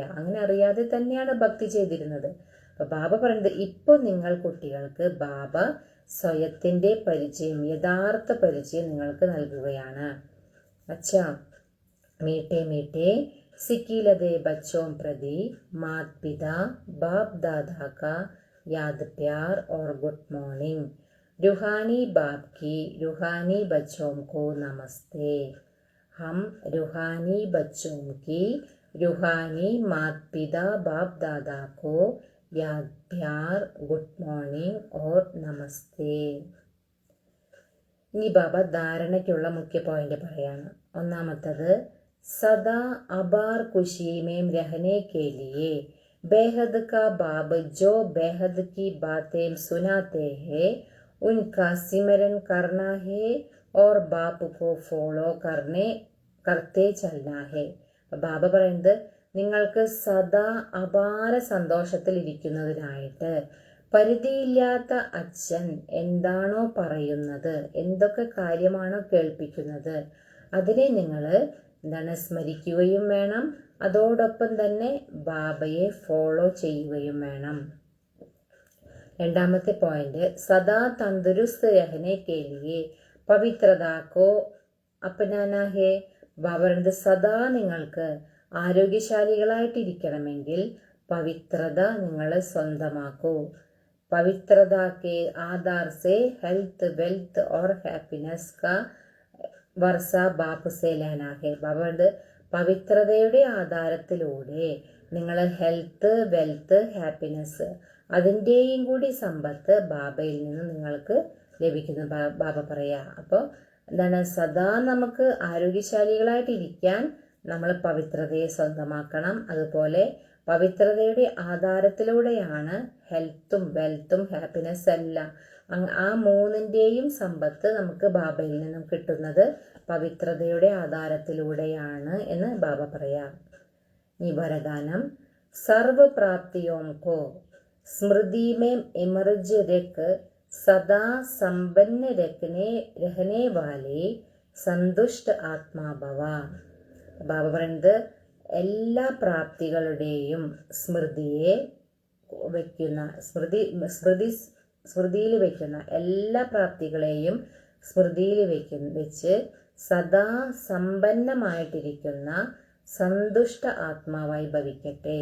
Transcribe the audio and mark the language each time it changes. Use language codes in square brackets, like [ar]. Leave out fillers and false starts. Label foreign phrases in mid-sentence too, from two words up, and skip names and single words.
[ml] അങ്ങനെ അറിയാതെ തന്നെയാണ് ഭക്തി ചെയ്തിരുന്നത്. അപ്പൊ ബാബ പറയുന്നത് ഇപ്പൊ നിങ്ങൾ കുട്ടികൾക്ക് ബാബ സ്വയത്തിന്റെ പരിചയം, യഥാർത്ഥ പരിചയം നിങ്ങൾക്ക് നൽകുകയാണ്. [hi] अच्छा मीठे मीठे सिकीलधे बच्चों प्रति मात पिता बाप दादा का याद प्यार और [en] good morning. [hi] रूहानी बाप की रूहानी बच्चों को नमस्ते. हम रूहानी बच्चों की रूहानी माता पिता बाप दादा को याद प्यार [en] good morning [hi] और नमस्ते. [ml] ഇനി ബാബ ധാരണയ്ക്കുള്ള മുഖ്യ പോയിന്റ് പറയാണ്. ഒന്നാമത്തത്, [hi] सदा अपार खुशी में रहने के लिए बेहद का बाप जो बेहद की बातें सुनाते हैं उनका सिमरन करना है और बाप को ഫോളോ करते चलना है. [ml] ബാബ പറയുന്നത് നിങ്ങൾക്ക് സദാ അപാര സന്തോഷത്തിൽ ഇരിക്കുന്നതിനായിട്ട് പരിധിയില്ലാത്ത അച്ഛൻ എന്താണോ പറയുന്നത്, എന്തൊക്കെ കാര്യമാണോ കേൾപ്പിക്കുന്നത്, അതിനെ നിങ്ങൾ സ്മരിക്കുകയും വേണം. അതോടൊപ്പം തന്നെ ബാബയെ ഫോളോ ചെയ്യുകയും വേണം. രണ്ടാമത്തെ പോയിന്റ്, [hi] सदा तंदुरुस्त रहने के लिए पवित्रता को अपनाना है. [ml] ബാബ പറയുന്നത് സദാ നിങ്ങൾക്ക് ആരോഗ്യശാലികളായിട്ടിരിക്കണമെങ്കിൽ പവിത്രത നിങ്ങൾ സ്വന്തമാക്കൂ. [hi] പവിത്രത के आधार से [en] health wealth [hi] और हैप्पीनेस का वर्सा बाप से लेना है. [ml] ബാബ പവിത്രതയുടെ ആധാരത്തിലൂടെ നിങ്ങൾ [en] health wealth happiness [ml] അതിൻ്റെയും കൂടി സമ്പത്ത് ബാബയിൽ നിന്ന് നിങ്ങൾക്ക് ലഭിക്കുന്നു ബാബ പറയാ. അപ്പോൾ എന്താണ്, സദാ നമുക്ക് ആരോഗ്യശാലികളായിട്ടിരിക്കാൻ നമ്മൾ പവിത്രതയെ സ്വന്തമാക്കണം. അതുപോലെ പവിത്രതയുടെ ആധാരത്തിലൂടെയാണ് ഹെൽത്തും വെൽത്തും ഹാപ്പിനെസ് എല്ലാം. ആ മൂന്നിൻ്റെയും സമ്പത്ത് നമുക്ക് ബാബയിൽ നിന്നും കിട്ടുന്നത് പവിത്രതയുടെ ആധാരത്തിലൂടെയാണ് എന്ന് ബാബ പറയാം. ഈ വരദാനം [hi] सर्व प्राप्तियों को स्मृति में इमर्ज रख सदा संपन्न रहने वाले संतुष्ट आत्माभव. [ml] ബാബ പറയുന്നത് എല്ലാ പ്രാപ്തികളുടെയും സ്മൃതിയെ വയ്ക്കുന്ന സ്മൃതിയിൽ വയ്ക്കുന്ന എല്ലാ പ്രാപ്തികളെയും സ്മൃതിയിൽ വെച്ച് സദാ സമ്പന്നമായിട്ടിരിക്കുന്ന സന്തുഷ്ട ആത്മാവായി ഭവിക്കട്ടെ.